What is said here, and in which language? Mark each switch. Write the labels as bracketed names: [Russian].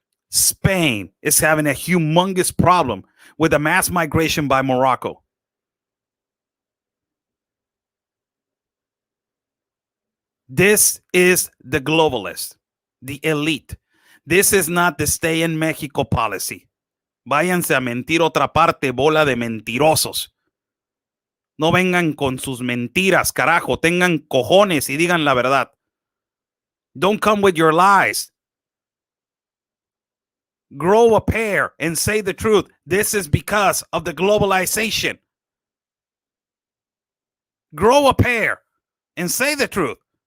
[English] Spain is having a humongous problem with a mass migration by Morocco. This is the globalist, the elite. This is not the Stay in Mexico policy. [Spanish] Váyanse a mentir otra parte, bola de mentirosos. No vengan con sus mentiras, carajo. Tengan cojones y digan la verdad. [English] Don't come with your lies. Grow a pair and say the truth. This is because of the globalization. Grow a pair and say the truth.